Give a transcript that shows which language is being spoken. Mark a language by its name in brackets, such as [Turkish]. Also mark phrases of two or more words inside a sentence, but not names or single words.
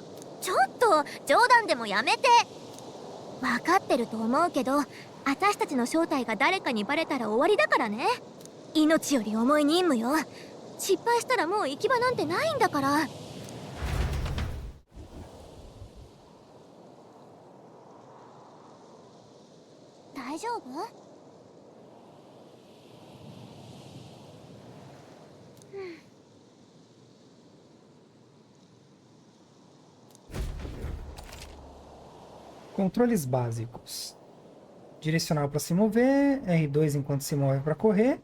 [Japanese] ちょっと冗談でもやめて。分かってると思うけど、私たちの正体が誰かにバレたら終わりだからね。命より重い任務よ。失敗したらもう行き場なんてないんだから。大丈夫？ [Portuguese] Controles básicos. Direcional para se mover, R2 enquanto se move para correr.